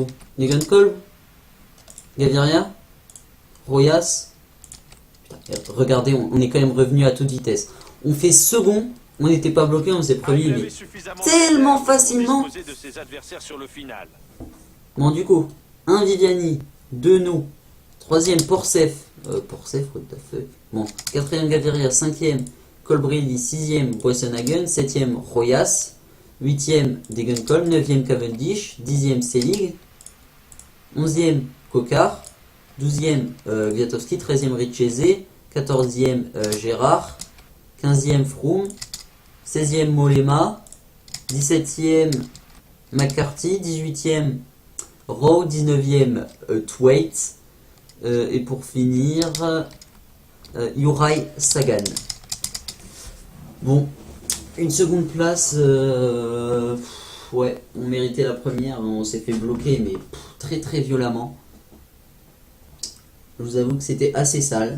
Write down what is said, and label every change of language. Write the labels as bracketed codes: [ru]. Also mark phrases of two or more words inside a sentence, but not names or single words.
[fr] Degenkolb, Gaviria, Royas. Putain, regardez, on est quand même revenu à toute vitesse. On fait second, on n'était pas bloqué, on faisait premier, mais tellement facilement. Bon, du coup, 1 Viviani, 2 nous, 3ème Porcef, Porcef, [en] what the fuck. [fr] Bon, 4ème Gaviria, 5ème Colbrelli, 6ème Boissonhagen, 7ème Royas, 8ème Degenkolb, 9ème Cavendish, 10ème Selig, 11ème Kokar, 12ème Kwiatkowski, 13ème Richese, 14ème Gérard, 15ème Froome, 16ème Mollema, 17ème McCarthy, 18ème Rowe, 19ème Thwaite, Et pour finir, Yurai Sagan. Bon, une seconde place, ouais, on méritait la première, on s'est fait bloquer, mais très très violemment. Je vous avoue que c'était assez sale.